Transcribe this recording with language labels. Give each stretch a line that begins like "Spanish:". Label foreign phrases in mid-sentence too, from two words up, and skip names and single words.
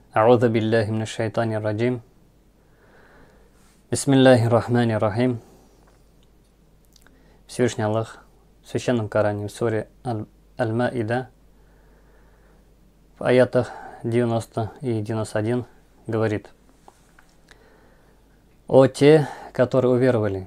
Arabic: أعوذ بالله من الشيطان الرجيم. بسم الله الرحمن الرحيم.
Russian: Всевышний Аллах в Священном Коране в суре Аль-Маида в аятах 90 и 91 говорит: «О те, которые уверовали!